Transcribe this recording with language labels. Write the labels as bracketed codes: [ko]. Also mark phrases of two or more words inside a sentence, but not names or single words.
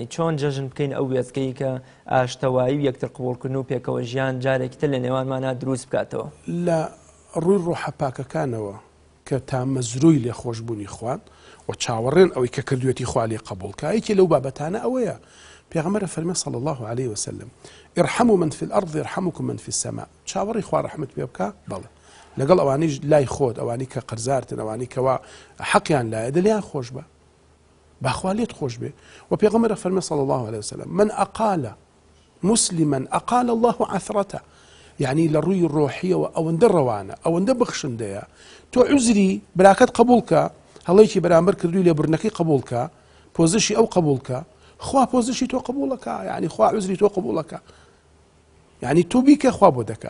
[ckb] چۆن جەژن بکەین ئەو وێستگەی کە ئاشتەوایی و یەکتر قبوڵکردن و پێکەوە ژیان جارێکتر لە نێوانمانە دروست بکاتەوە لە ڕووی ڕۆحە پاکەکانەوە کە تا مەزروی لێ خۆشببوونی خوان و چاوەڕێن ئەوەی کە کردوێتی خوا لێ قبوڵکە. یەکێ لەو بابەتانە ئەوەیە پێغەمبەر فەرمێ [ar] صلی الله عليه وسلم ارحموا من في الأرض يرحمكم من في السماء. [ckb] چاوەڕی خوا ڕەحمت پێ بکە بەڵێ لەگەڵ ئەوانەی لای خۆت ئەوانی کە قەرزارتن ئەوانی کەوا حەقیان لایە دڵیان خۆش بە باخوا لێت خۆش بێ. و پێغەمبەر فەرمێ [ar] صلی الله عليه وسلم من أقال مسلما أقال الله عثرته. [ckb] يعني لە ڕووی ڕۆحیەوە ئەوەندە ڕەوانە ئەوەندە بەخشندەیە تۆ عوزری براکەت قبولکە هەڵەیەکی بەرامبەر کردووی لێ برنەکەی قبولکە پۆزیشی ئەو قبولکە خوا پۆزیشی تۆ قبولەکە یعنی خوا عوزری تۆ قبولەکە یعنی تۆ بیکە خوا بۆ دەکە.